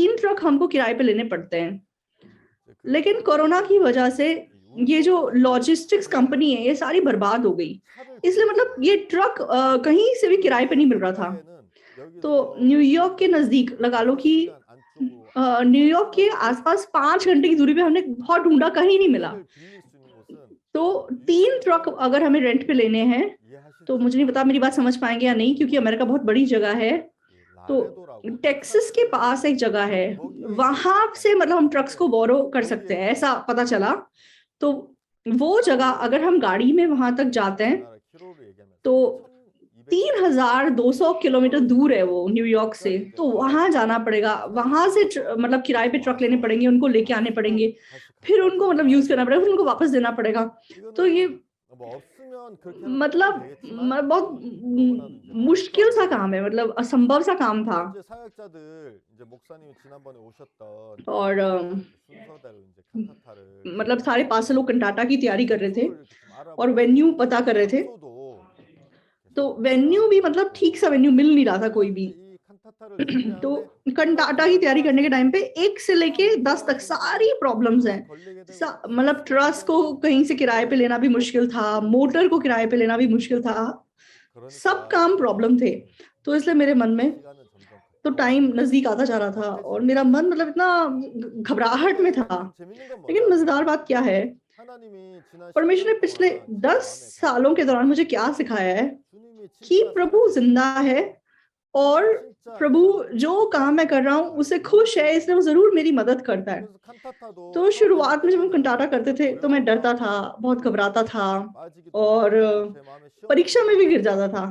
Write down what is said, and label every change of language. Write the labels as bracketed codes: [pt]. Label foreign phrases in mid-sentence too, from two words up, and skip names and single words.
[ko] 3 돼요. [hi] ट्रक हमको किराए पे लेने पड़ते हैं। [ko] 이제 그 [hi] लेकिन [ko] 코로나 [hi] कोरोना की [ko] 때문에 [hi] वजह से [ko] 이 [hi] ये जो [ko] 운송하는 [en] logistics company [hi] है ये सारी बर्बाद हो गई। [ko] 차를 [hi] इसलिए [ko] 구했어요. [hi] मतलब ये ट्रक कहीं से भी किराए पे नहीं मिल रहा था। [ko] 가까이에는 [hi] तो [ko] 여기서 [hi] न्यूयॉर्क के [ko] 지금까지 [hi] नजदीक लगा लो कि [ko] 5시간 안쪽으로 [hi] न्यूयॉर्क के [ko] 차를 [hi] आसपास 5 घंटे की दूरी पे हमने बहुत ढूंढा, कहीं नहीं मिला। [ko] 3대를 빌릴 수 있는 곳은 [hi] तो 3 ट्रक अगर हमें रेंट पे लेने हैं [ko] 이해하실 [hi] तो [ko] 수 [hi] मुझे नहीं पता मेरी बात समझ पाएंगे या नहीं, क्योंकि अमेरिका बहुत बड़ी जगह है। तो [ko] 라레도라고 [hi] टेक्सास के पास एक जगह है, [ko] 거기에 [hi] वहां [ko] 있어요. [hi] से मतलब हम ट्रक्स [ko] 근데 [hi] को बोरो कर सकते हैं, ऐसा पता चला। तो वो जगह अगर हम गाड़ी में वहां तक जाते हैं [ko] 우리나라 키로로 얘기하면 [hi] तो 3200 किलोमीटर दूर है वो न्यूयॉर्क से। तो वहां जाना पड़ेगा, वहां से मतलब किराए पे ट्रक लेने पड़ेंगे, उनको लेके आने पड़ेंगे, फिर उनको मतलब यूज करना पड़ेगा, फिर उनको वापस देना पड़ेगा। तो ये [ko] 뭐 없으면 그렇게 하면 [hi] मतलब [ko] 되겠지만 [hi] बहुत [ko] 너무나도 이제 [hi] मुश्किल सा [ko] 말도 안 [hi] काम है, मतलब असंभव सा काम था। [ko] 이제 사역자들 이제 목사님이 지난번에 오셨던 [hi] और [ko] 순서대로 이제 칸타타를 [hi] मतलब सारे पास लोग कंटाटा की तैयारी कर रहे थे [ko] 장소를 이렇게 좀 [hi] और [ko] 알아보고 [hi] वेन्यू पता कर रहे थे। [ko] 장소도 [hi] तो [ko] 계속 [hi] वेन्यू भी मतलब ठीक सा वेन्यू मिल नहीं रहा था कोई भी। [ko] 이 칸타타를 [hi] तो [ko] 준비하는데 [hi] कंटाटा की तैयारी करने के टाइम पे 1 से लेके 10 तक सारी प्रॉब्लम्स हैं। [ko] 걸리게 되고 [hi] मतलब ट्रस्ट को कहीं से किराए पे लेना भी मुश्किल था, मोटर को किराए पे लेना भी मुश्किल था, सब [ko] 그러니까 [hi] काम प्रॉब्लम थे। तो इसलिए मेरे मन में [ko] 시간은 점점 [hi] तो टाइम नजदीक आता जा रहा था और मेरा मन मतलब इतना घबराहट में था। [ko] 재밌는 건 [hi] लेकिन मजेदार बात क्या है, [ko] 하나님이 जिना [hi] परमेश्वर ने पिछले 10 सालों के दौरान मुझे क्या सिखाया है कि प्रभु जिंदा है और प्रभु जो काम मैं कर रहा हूँ उसे खुश है, इसलिए वो जरूर मेरी मदद करता है। तो शुरुआत में जब हम कंटाटा करते थे तो मैं डरता था, बहुत घबराता था और परीक्षा में भी गिर जाता था।